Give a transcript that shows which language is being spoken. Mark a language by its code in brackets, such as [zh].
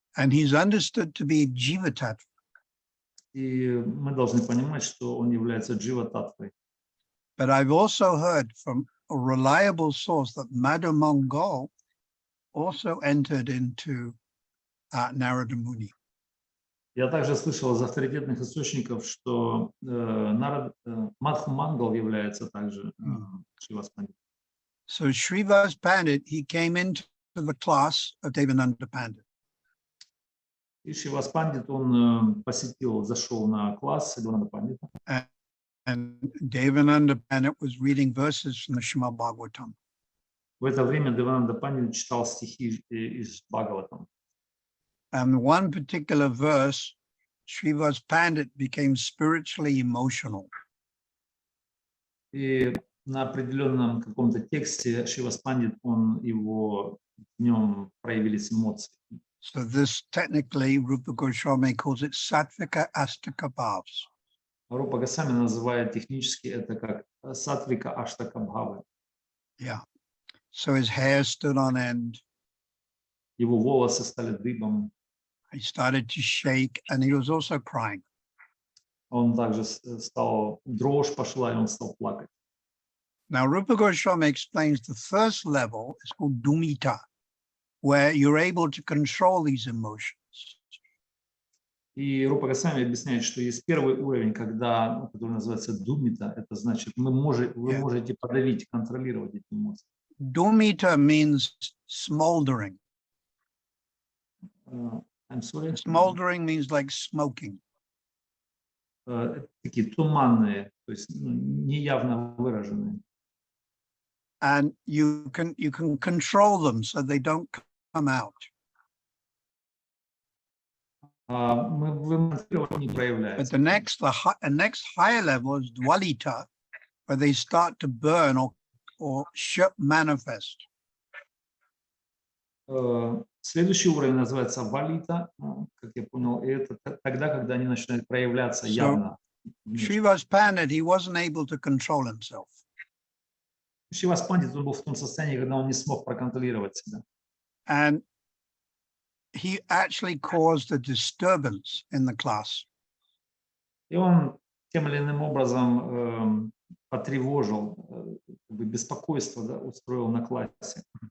[en] And he's understood to be Jiva Tattva. [ru] И мы должны понимать, что он является Джива-таттвой. [en] But I've also heard from a reliable source that Madhu Mongol also entered into Narada Muni. [ru] Я также слышал из авторитетных источников, что Мадху Мангал является также Шривас Пандит. [en] So Srivas Pandit, he came into the class of Devananda Pandit. [ru] И Шривас Пандит, он зашел на класс Девананда Пандита. [en] And Devananda Pandit was reading verses from the Srimad Bhagavatam. [ru] В это время Девананда Пандит читал стихи из Бхагаватам. [en] And one particular verse, Srivas Pandit became spiritually emotional. [ru] И на определенном каком-то тексте Шривас Пандит, он его в нем проявились эмоции. [en] So this technically, Rupa Goswami calls it Sattvika Astaka Bhavs. [ru] Рупа Госвами называет технически это как сатвика аштака бхавы. [en] Yeah. So his hair stood on end. [ru] Его волосы стали дыбом. [en] He started to shake, and he was also crying. [ru] Он также стал, дрожь пошла, и он стал плакать. [en] Now, Rupa Goswami explains the first level is called Dumita, where you're able to control these emotions. [ru] И Рупа Госвами объясняет, что есть первый уровень, когда, который называется думита, это значит, вы можете подавить, контролировать эти эмоции. [en] Dumita means smoldering. I'm sorry. Smoldering means like smoking. [ru] Такие туманные, то есть неявно выраженные. [en] And you can control them so they don't come out. But the next higher level is Dwalita, where they start to burn or manifest. [ru] Следующий уровень называется валита, как я понял, и это тогда, когда они начинают проявляться явно. [en] Srivas Pandit, he wasn't able to control himself. [ru] Шривас Пандит, он был в том состоянии, когда он не смог проконтролировать себя. [en] And he actually caused a disturbance in the class. [ru] И он тем или иным образом потревожил, беспокойство, да, устроил на классе.